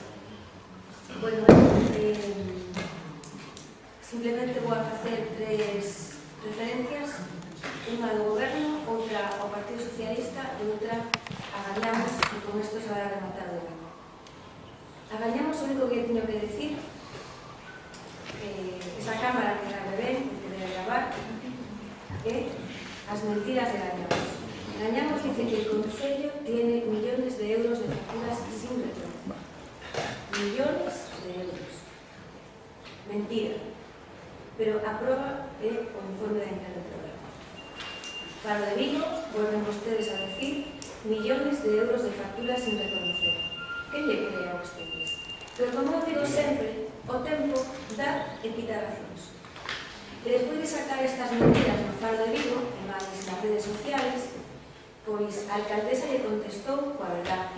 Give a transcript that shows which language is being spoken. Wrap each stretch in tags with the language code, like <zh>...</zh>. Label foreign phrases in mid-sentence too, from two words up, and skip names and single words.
<gl>Bueno, simplemente vou a facer tres referencias, unha do goberno, outra ao Partido Socialista e outra a Gañamos, e con isto se vai a rematar o debate. A Gañamos, o único que teño que decir, esa cámara que grave ben, que debe gravar, é as mentiras de Gañamos.</gl> <es>Gañamos dice que el Concello tiene millones de euros de facturas sin reconocer. Millones de euros. Mentira.</es> <gl>Pero a prova é o informe da interventora. Faro de Vigo, volven vostedes a decir</gl> <es>millones de euros de facturas sin reconocer.</es> <gl>Que lle cree a vostedes? Pero como eu digo sempre, o tempo dá e quita razóns. E despois de sacar estas mentiras no Faro de Vigo, e máis nas redes sociales, pois a alcaldesa lle contestou coa verdade.</gl>